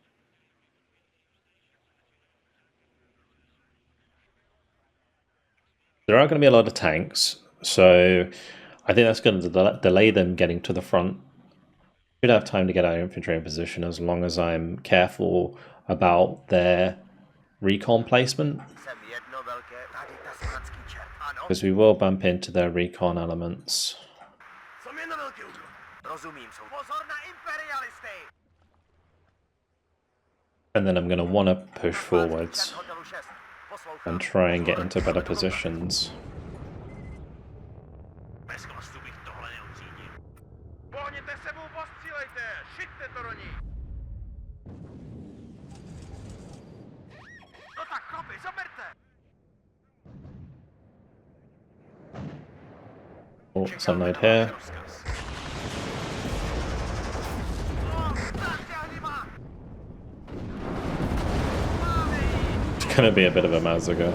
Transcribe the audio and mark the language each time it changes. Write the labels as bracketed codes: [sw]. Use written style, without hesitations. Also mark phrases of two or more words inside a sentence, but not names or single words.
[en] There are going to be a lot of tanks, so I think that's going to delay them getting to the front. Should have time to get our infantry in position as long as I'm careful about their recon placement. because we will bump into their recon elements. [cs] Jsem jen na velký úkol. Rozumím, jsou. Pozor na imperialisty! [en] And then I'm going to want to push forwards and try and get into better positions. [cs] Bez chlastu bych tohle neutřídil. Pohněte sebou, postřílejte! Šiťte to do ní! No tak, chlapi, zaberte! [en] Oh, some node here. It's going to be a bit of a massacre.